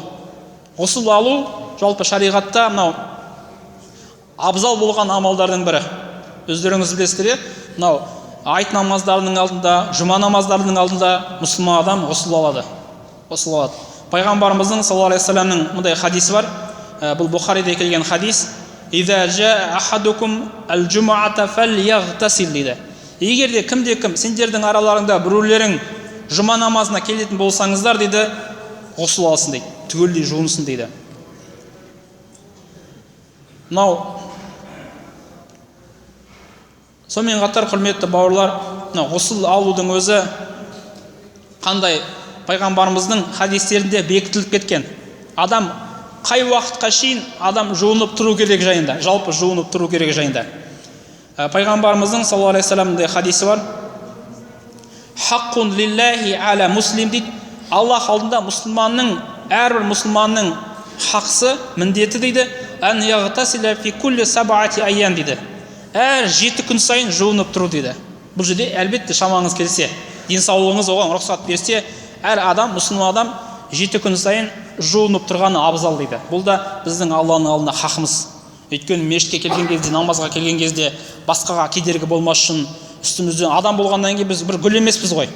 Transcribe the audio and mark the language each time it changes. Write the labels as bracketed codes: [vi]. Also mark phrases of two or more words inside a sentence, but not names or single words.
[kk] Ғұсыл алу жалпы шариғатта мынау абзал болған амалдардың бірі. Өздеріңіз білесіздер, мынау айт намаздарының алдында, жұма намаздарының алдында мұсылман адам ғұсыл алады. Пайғамбарымыздың [ar] صلى الله عليه وسلم [kk] мындай хадисі бар. Бұл Бұхариде келген хадис: [ar] "إذا جاء أحدكم الجمعة فليغتسل", [kk] дейді. Егер де кімде-кім сендердің араларыңда біреулерің жұма намазына келетін болсаңыздар, дейді, ғұсыл алсын дейді, түгелдей жуынсын дейді. Мынау сонымен қатар, құрметті бауырлар, ғұсыл алудың өзі қандай пайғамбарымыздың хадистерінде бекітіліп кеткен. Адам қай уақытқа шейін адам жуынып тұру керек жайында, жалпы жуынып тұру керек жайында. Пайғамбарымыздың [ar] صلى الله عليه وسلم [kk] хадисі бар: [ar] "حق لله على مسلم", [kk] дейді. Аллах алдында мұсылманның, әрбір мұсылманның хақсы, міндеті дейді, [ar] "أن يغتسل في كل سبعة أيام", [kk] дейді. Әр 7 күн сайын жуынып тұру дейді. Бұл жерде әлбетте шамаңыз келсе, денсаулығыңыз оған рұқсат берсе, әр адам, мұсылман адам 7 күн сайын жуынып тұрғаны абзал дейді. Бұл да біздің Алланың алдында хақымыз. Өйткені мешітке келген кезде, намазға келген кезде басқаға кедергі болмас үшін үстімізден адам болғаннан кейін біз бір гүл емеспіз ғой.